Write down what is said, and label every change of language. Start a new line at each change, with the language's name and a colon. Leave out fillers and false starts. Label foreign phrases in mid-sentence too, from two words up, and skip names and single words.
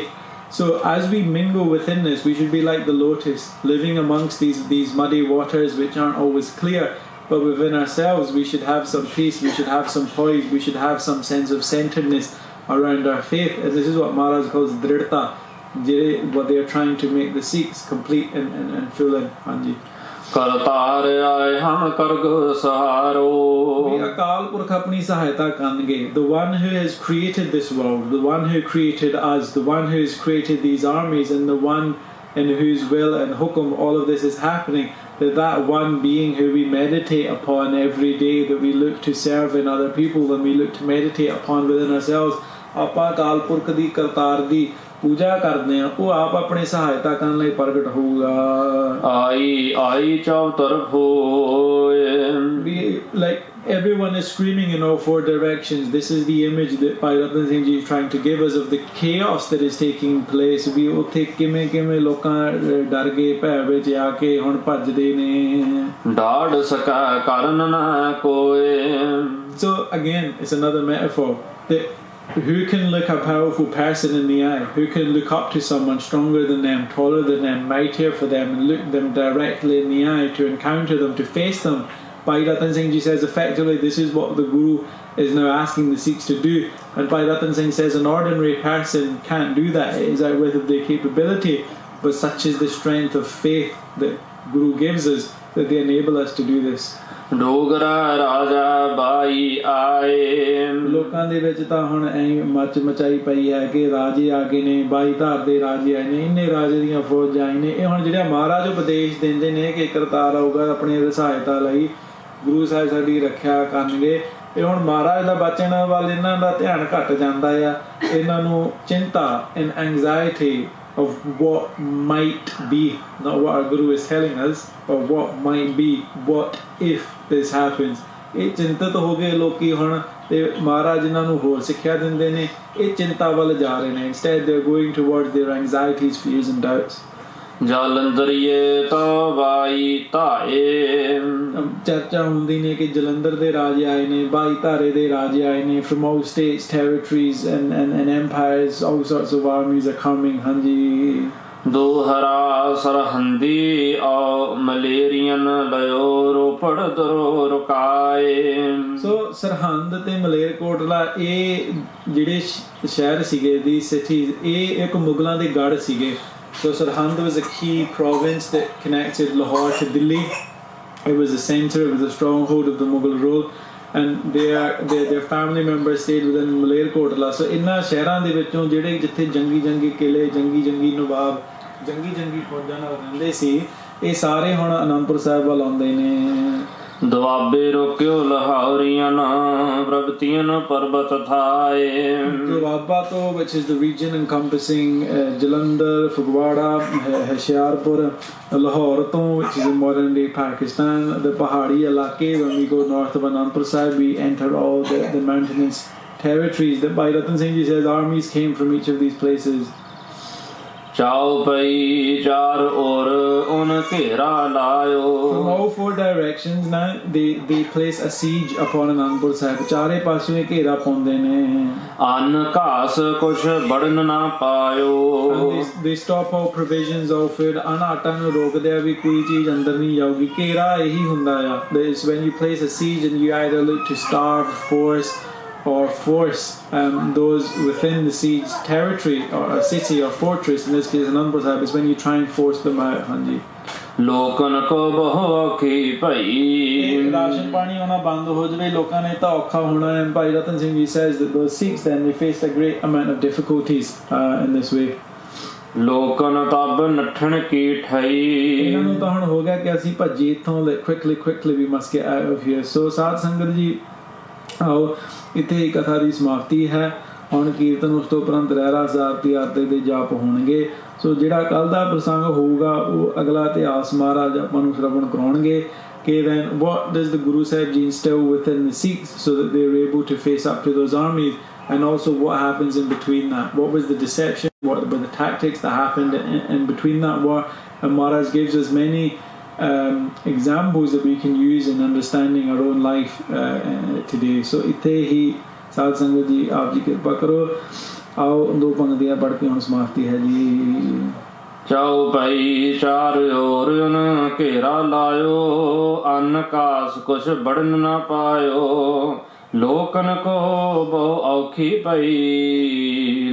English: So as we mingle within this, we should be like the lotus, living amongst these muddy waters which aren't always clear, but within ourselves we should have some peace, we should have some poise, we should have some sense of centeredness around our faith. And this is what Maharaj calls dridhta, what they are trying to make the Sikhs complete and full in. Hanji,
Punjabi: ਕਰਤਾਰ ਆਏ ਹਮ ਕਰਗ ਸਹਾਰੋ। ਅਕਾਲ ਪੁਰਖ ਆਪਣੀ ਸਹਾਇਤਾ ਕਰਨਗੇ।
English: The one who has created this world, the one who created us, the one who has created these armies, and the one in whose will and hukum all of this is happening, that one being who we meditate upon every day, that we look to serve in other people and we look to meditate upon within ourselves,
Punjabi: ਆਪਾਂ ਅਕਾਲ ਪੁਰਖ ਦੀ ਕਰਤਾਰ ਦੀ ਪੂਜਾ ਕਰਦੇ ਆ, ਉਹ ਆਪ ਆਪਣੀ ਸਹਾਇਤਾ ਕਰਨ ਲਈ ਪ੍ਰਗਟ ਹੋਊਗਾ। ਆਈ ਆਈ ਚੌ ਤਰਫ ਹੋਏ।
English: Like everyone is screaming in all four directions. This is the image that Bhai Ratan Singh Ji is trying to give us of the chaos that is taking place.
Punjabi: ਵੀ ਉੱਥੇ ਕਿਵੇਂ ਕਿਵੇਂ ਲੋਕਾਂ ਡਰ ਗਏ, ਭੈ ਵਿੱਚ ਆ ਕੇ ਹੁਣ ਭੱਜਦੇ ਨੇ। ਡਾਢ ਸਕਾ ਕਰਨ ਨਾ ਕੋਏ।
English: So again, it's another metaphor that who can look a powerful person in the eye, who can look up to someone stronger than them, taller than them, mightier for them, and look them directly in the eye to encounter them, to face them. Bhai Ratan Singh Ji says effectively this is what the Guru is now asking the Sikhs to do. And Bhai Ratan Singh says an ordinary person can't do that, it is outwith of their capability, but such is the strength of faith that Guru gives us that they enable us to do this.
Punjabi: ਡੋਗਰਾ ਰਾਜਾ ਬਾਈ ਆਏ। ਲੋਕਾਂ ਦੇ ਵਿੱਚ ਤਾਂ ਹੁਣ ਐ ਮੱਚ ਮਚਾਈ ਪਈ ਹੈ ਕਿ ਰਾਜੇ ਆ ਗਏ ਨੇ, ਬਾਈ ਧਾਰ ਦੇ ਰਾਜੇ ਆਏ ਨੇ, ਇੰਨੇ ਰਾਜੇ ਦੀਆਂ ਫੌਜਾਂ ਆਈ ਨੇ। ਇਹ ਹੁਣ ਜਿਹੜਾ ਮਹਾਰਾਜ ਉਪਦੇਸ਼ ਦਿੰਦੇ ਨੇ ਕਿ ਕਰਤਾਰ ਆਊਗਾ ਆਪਣੀ ਸਹਾਇਤਾ ਲਈ, ਗੁਰੂ ਸਾਹਿਬ ਸਾਡੀ ਰੱਖਿਆ ਕਰਨਗੇ, ਇਹ ਹੁਣ ਮਹਾਰਾਜ ਦਾ ਬਚਨ ਵੱਲ ਇਹਨਾਂ ਦਾ ਧਿਆਨ ਘੱਟ ਜਾਂਦਾ ਆ। ਇਹਨਾਂ ਨੂੰ ਚਿੰਤਾ
English: and anxiety of what might be, not what our Guru is telling us, but what might be, what if this happens.
Punjabi: ਇਹ ਚਿੰਤਤ ਹੋ ਗਏ ਲੋਕੀ ਹੁਣ, ਤੇ ਮਹਾਰਾਜ ਇਹਨਾਂ ਨੂੰ ਹੋਰ ਸਿੱਖਿਆ ਦਿੰਦੇ ਨੇ, ਇਹ ਚਿੰਤਾ ਵੱਲ ਜਾ ਰਹੇ ਨੇ।
English: Instead they're going towards their anxieties, fears and doubts.
Punjabi: ਜਲੰਧਰੀਏ ਤਾਂ ਬਾਈ ਧਾਏ। ਚਰਚਾ ਹੁੰਦੀ ਨੇ ਕਿ ਜਲੰਧਰ ਦੇ ਰਾਜੇ ਆਏ ਨੇ, ਬਾਈ ਧਾਰੇ ਦੇ ਰਾਜੇ ਆਏ ਨੇ,
English: from all states, territories and empires, all sorts of armies are coming। ਹਾਂਜੀ,
Punjabi: ਦੋਹਰਾ ਸਰਹੰਦੀ ਆ ਮਲੇਰੀਅਨ ਲਿਓ ਰੋਪੜ ਦਰੋ ਰੁਕਾਏ। ਸੋ ਸਰਹੰਦ ਤੇ ਮਲੇਰਕੋਟਲਾ ਇਹ ਜਿਹੜੇ ਸ਼ਹਿਰ ਸੀਗੇ,
English: the cities,
Punjabi: ਇਹ ਇੱਕ ਮੁਗਲਾਂ ਦੇ ਗੜ੍ਹ ਸੀਗੇ।
English: So Sarhand was a key province that connected Lahore to Delhi. It was the centre, it was the stronghold of the Mughal rule, and their family members stayed within Malerkotla.
Punjabi: So ਇਹਨਾਂ ਸ਼ਹਿਰਾਂ ਦੇ ਵਿੱਚੋਂ ਜਿਹੜੇ ਜਿੱਥੇ ਜੰਗੀ ਕਿਲੇ, ਜੰਗੀ ਨਵਾਬ, ਜੰਗੀ ਫੌਜਾਂ ਨਾਲ ਰਹਿੰਦੇ ਸੀ, ਇਹ ਸਾਰੇ ਹੁਣ ਅਨੰਦਪੁਰ ਸਾਹਿਬ ਵੱਲ ਆਉਂਦੇ ਨੇ। ਦੁਆਬੇ ਰੋਕਿਓ ਲਹਾਉਰੀਆਂ ਪ੍ਰਗਤੀਆਂ ਪਰਬਤ ਥਾਏ। ਦੁਆਬਾ ਤੋਂ,
English: which is the region encompassing Jalandhar, Fagwara, Hoshiarpur, Lahore ਤੋਂ, which is in modern day Pakistan, the
Punjabi: ਪਹਾੜੀ ਇਲਾਕੇ।
English: When we go north of Anandpur Sahib, we enter all the mountainous territories that Bhai Ratan Singh ji says armies came from each of these places.
Punjabi: ਚਾਉ ਪਈ ਚਾਰ ਔਰ ਉਨ ਘੇਰਾ ਲਾਇਓ।
English: From all four directions now they place a siege upon Anandpur Sahib.
Punjabi: ਚਾਰੇ ਪਾਸੇ ਘੇਰਾ ਪਾਉਂਦੇ ਨੇ। ਅੰਨ ਘਾਸ ਕੁਛ ਬੜਨ ਨਾ ਪਾਇਓ।
English: And they stop all provisions of food.
Punjabi: ਆਟਾ ਨੂੰ ਰੋਕਦੇ ਆ ਵੀ ਕੋਈ ਚੀਜ਼ ਅੰਦਰ ਨਹੀਂ ਜਾਊਗੀ। ਘੇਰਾ ਇਹੀ ਹੁੰਦਾ ਆ।
English: It's when you place a siege and you either look to starve, force those within the siege territory or a city or fortress, in this case Anandpur Sahib, is when you try and force them out. Hanji,
Punjabi: ਲੋਕਨ ਕੋ ਬਹੁ ਔਖੀ ਭਈ। ਰਾਸ਼ਨ ਪਾਣੀ ਆਉਣਾ ਬੰਦ ਹੋ ਜਾਵੇ, ਲੋਕਾਂ ਨੇ ਤਾਂ ਔਖਾ ਹੋਣਾ ਹੈ।
English: Bhai Ratan Singh ji says that those Sikhs then they faced a great amount of difficulties in this way.
Punjabi: ਲੋਕਨ ਤਬ ਨੱਠਣ ਕੀ ਠਈ। ਇਹਨਾਂ ਨੂੰ ਤਾਂ ਹੁਣ ਹੋ ਗਿਆ ਕਿ ਅਸੀਂ ਭੱਜੀਏ ਇੱਥੋਂ,
English: quickly we must get out of here.
Punjabi: So ਸਾਧ ਸੰਗਤ ਜੀ ਆਓ, ਇੱਥੇ ਹੀ ਕਥਾ ਦੀ ਸਮਾਪਤੀ ਹੈ। ਹੁਣ ਕੀਰਤਨ ਉਸ ਤੋਂ ਉਪਰੰਤ ਰਹਿਰਾਸ ਆਰਤੀ ਆਰਤੇ ਦੇ ਜਾਪ ਹੋਣਗੇ। ਸੋ ਜਿਹੜਾ ਕੱਲ ਦਾ ਪ੍ਰਸੰਗ ਹੋਊਗਾ ਉਹ ਅਗਲਾ ਇਤਿਹਾਸ ਮਹਾਰਾਜ ਆਪਾਂ ਨੂੰ ਸ਼੍ਰਵਣ ਕਰਾਉਣਗੇ ਕਿ
English: then what does the Guru Sahib ji instill within the Sikhs so that they were able to face up to those armies, and also what happens in between that. What was the deception, what were the tactics that happened in between that war, and Maharaj gives us many examples that we can use in understanding our own life today.
Punjabi: So ਇੱਥੇ ਹੀ ਸਾਧ ਸੰਗਤ ਜੀ ਆਪ ਜੀ ਕਿਰਪਾ ਕਰੋ। ਆਓ ਦੋ ਪੰਗਤੀਆਂ ਪੜ੍ਹ ਕੇ ਹੁਣ ਸਮਾਪਤੀ ਹੈ ਜੀ। ਚਾਉ ਪਈ ਚਾਰ ਔਰ ਘੇਰਾ ਲਾਇਓ। ਅੰਨ ਘਾਸ ਕੁਛ ਬੜਨ ਨਾ ਪਾਇਓ। ਲੋਕਨ ਕੋ ਬਹੁ ਔਖੀ ਪਈ।